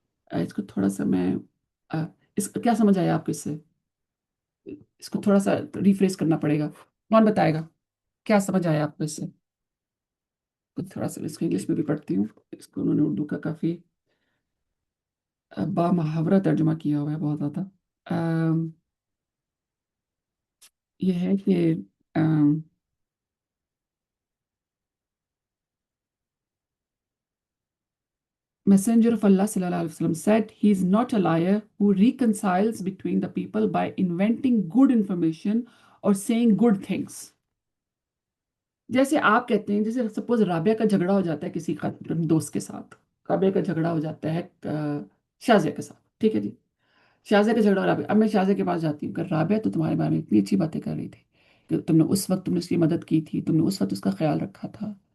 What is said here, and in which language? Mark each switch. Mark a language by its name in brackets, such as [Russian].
[Hindi] इसको थोड़ा सा मैं अ, इस क्या समझ आया आपको इससे? इसको थोड़ा सा रिफ्रेश करना पड़ेगा। कौन बताएगा क्या समझ आया आपको इससे? तो थोड़ा सा इसको इंग्लिश में भी पढ़ती हूँ। इसको उन्होंने उर्दू का काफ़ी बामुहावरा तर्जुमा किया हुआ है बहुत ज़्यादा। अम, ये है कि [English] Messenger of Allah [Arabic] sallallahu alaihi wasallam [English] said, "He is not a liar who reconciles between the people by inventing good information or saying good things." [Hindi] जैसे आप कहते हैं, जैसे सपोज राबिया का झगड़ा हो जाता है किसी दोस्त के साथ, राबिया का झगड़ा हो जाता है शाजिया के साथ, ठीक है जी। शाजिया का झगड़ा हो राबिया, अब मैं शाजिया के पास जाती हूँ कि राबिया तो तुम्हारे बारे में इतनी अच्छी बातें कर रही थी कि तुमने उस वक्त तुमने उसकी मदद की थी, तुमने उस वक्त उसका ख्याल रखा था।